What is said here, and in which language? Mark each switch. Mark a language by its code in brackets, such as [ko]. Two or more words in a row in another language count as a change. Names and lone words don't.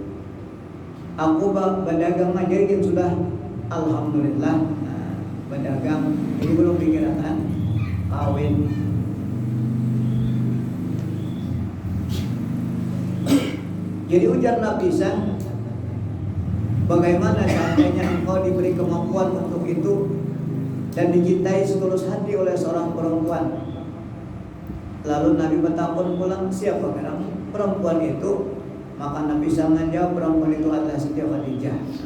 [id] Aku berdagang aja yang sudah alhamdulillah berdagang, ini belum pikirkan kawin. Jadi ujar Nafisah, bagaimana seandainya engkau diberi kemampuan untuk itu dan dicintai setulus hati oleh seorang perempuan? [bjn] Lalu Nabi bertakun pulang, siapa perempuan itu? [id] Maka Nabi menjawab, perempuan itu adalah Siti Khadijah.